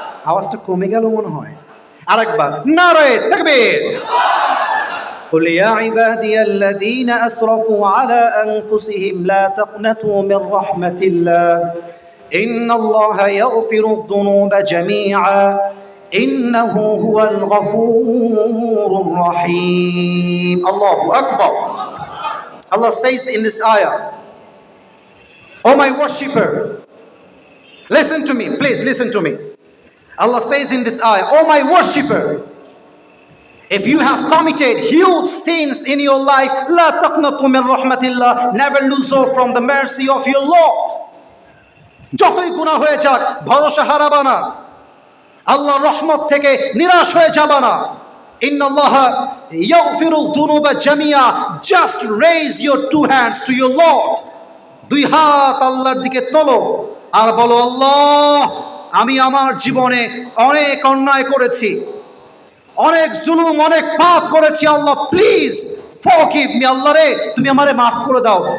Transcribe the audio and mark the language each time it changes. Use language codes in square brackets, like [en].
[bn] আওয়াজটা কমে গেল মনে হয়, আরেকবার নারে তাকবীর। [ar] قل يا عبادي الذين أسرفوا على أنفسهم لا تقنطوا من رحمة الله إن الله يغفر الذنوب جميعا إنه هو الغفور الرحيم. الله أكبر. [en] Allah says in this ayah, "Oh my worshipper, listen to me, please listen to me." Allah says in this ayah, "Oh my worshipper, if you have committed huge sins in your life, [ar] la taqnatu min rahmatillah, [en] never lose hope from the mercy of your Lord." [bn] যতই গুনাহ হয়ে যাক ভরসা হারাবা না, আল্লাহর রহমত থেকে নিরাশ হয়ে যাবা না। [ar] ইন্নাল্লাহা ইয়াগফিরুদ দুনুবা জামিয়া, [en] just raise your two hands to your Lord, [bn] দুই হাত আল্লাহর দিকে তোলো আর বলো, আল্লাহ আমি আমার জীবনে অনেক অন্যায় করেছি, অনেক জুলুম, অনেক পাপ করেছি, আল্লাহ [en] please forgive me, [bn] আল্লাহ রে তুমি আমারে মাফ করে দাও।